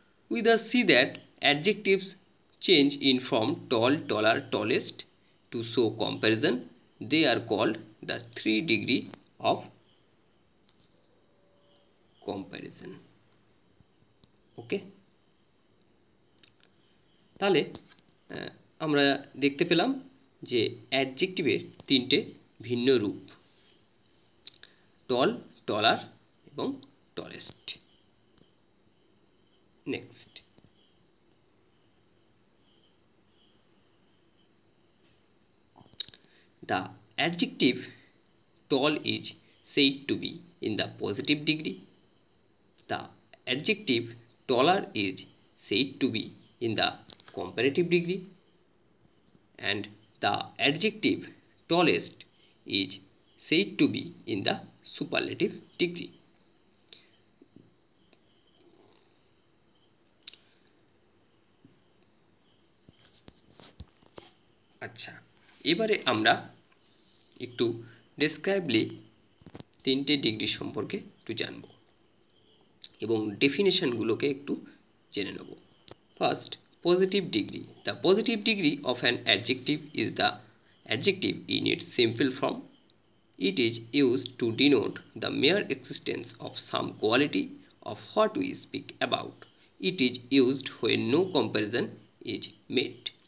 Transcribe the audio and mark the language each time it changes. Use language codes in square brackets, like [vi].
[en] We thus see that adjectives change in form tall, taller, tallest to show comparison. They are called the 3 degree of comparison. [bn] ওকে, তাহলে আমরা দেখতে পেলাম যে অ্যাডজেক্টিভের তিনটে ভিন্ন রূপ, টল, টলার এবং tallest. [en] Next, the adjective tall is said to be in the positive degree. The adjective taller is said to be in the comparative degree, and the adjective tallest is said to be in the superlative degree. [bn] আচ্ছা, এবারে আমরা একটু ডেসক্রাইবলি তিনটে degree সম্পর্কে একটু জানব এবং ডেফিনেশনগুলোকে একটু জেনে নেব। [en] First, positive degree. The positive degree of an adjective is the adjective in its simple form. It is used to denote the mere existence of some quality of what we speak about. It is used when no comparison is made.